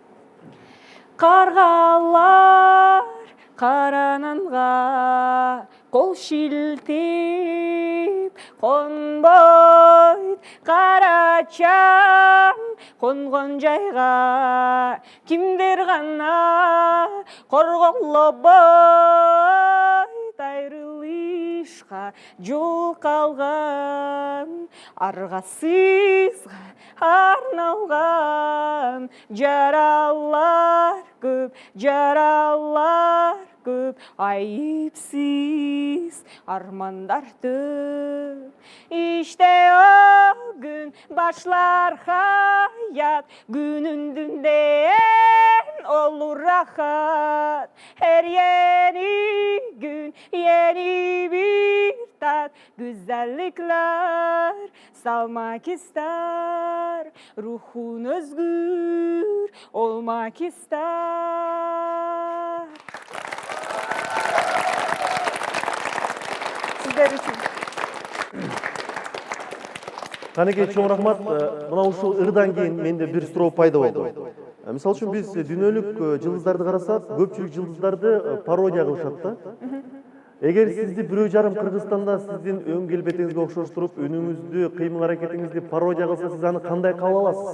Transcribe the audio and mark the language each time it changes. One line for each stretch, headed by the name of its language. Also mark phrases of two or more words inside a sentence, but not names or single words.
Kyrgyz: Каргалар карананга кол шилтеп конбойт, карачам конгон жайга кимдер гана корголобойт, айрылышка жол калган, аргасызга арналган жаралар көп, жаралар көп, айыпсыз армандар төп.
Turkish: İşte o gün başlar hayat, günün dünden olur rahat. Her yeni gün yeni bir tat, güzellikler salmak ister, ruhun özgür olmak ister. Sizler için.
Kyrgyz: Канекей, чоң рахмат. Мына ушул ырдан кийин менде бир суроо пайда болду. Мисалы үчүн биз дүйнөлүк жылдыздарды карасак, көпчүлүк жылдыздарды пародия кылышат да. Эгер сизди бирөө жарым Кыргызстанда сиздин өң келбетиңизге окшоштуруп, үнүңүздү, кыймыл аракетиңизди пародия кылса, сиз аны кандай кабыл аласыз?